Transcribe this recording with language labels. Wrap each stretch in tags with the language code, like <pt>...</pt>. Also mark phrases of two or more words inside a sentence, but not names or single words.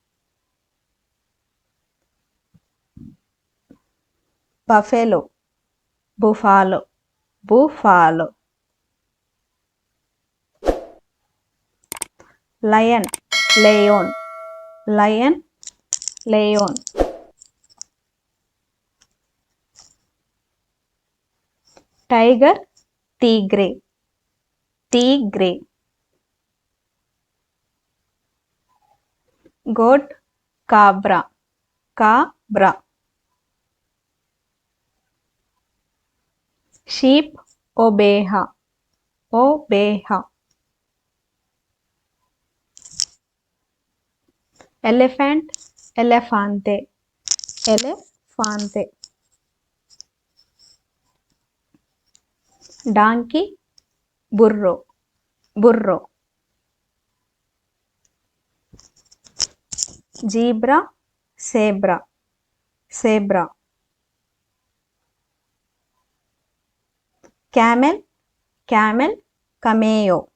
<es>బఫెలో బుఫాలో. లయన్ లేయోన్. టైగర్ tigre. goat cabra. sheep oveja. elephant elefante. donkey burro. జీబ్రా సేబ్రా. క్యామెల్ కమేయో.</es>